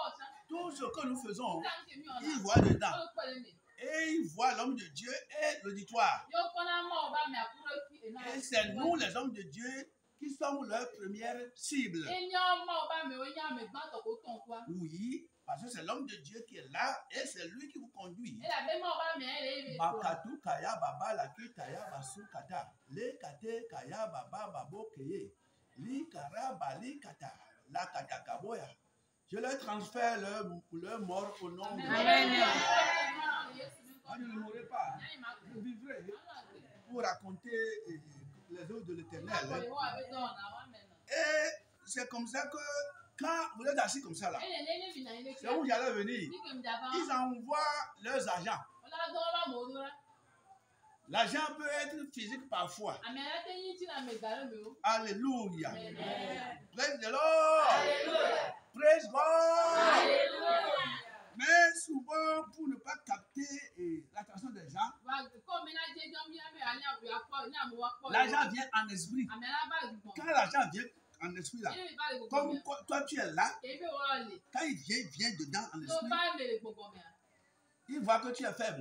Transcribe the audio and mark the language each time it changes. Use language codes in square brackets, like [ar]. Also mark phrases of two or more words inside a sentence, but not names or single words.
[fr] Tout ce que nous faisons, ils voient dedans. Et il voit l'homme de Dieu et l'auditoire. Et c'est nous, les hommes de Dieu, qui sommes leur première cible. Oui, parce que c'est l'homme de Dieu qui est là et c'est lui qui vous conduit. Makatu kaya baba la ki kaya basu kata. Le kate kaya baba babo keye. Li kara bali kata. La kata kaboya. Je leur transfère leur mort au nom de Dieu. Je ne mourrai pas. Je vivrai pour raconter les œuvres de l'Éternel. Et c'est comme ça que quand vous êtes assis comme ça là, c'est où j'allais venir. Ils envoient leurs agents. L'agent peut être physique parfois. Alléluia. [en] Praise the Lord. Praise God. [fr] Mais souvent, pour ne pas capter l'attention des gens, l'agent vient en esprit. Quand l'agent vient en esprit là, comme toi tu es là, quand il vient dedans en esprit, il voit que tu es faible.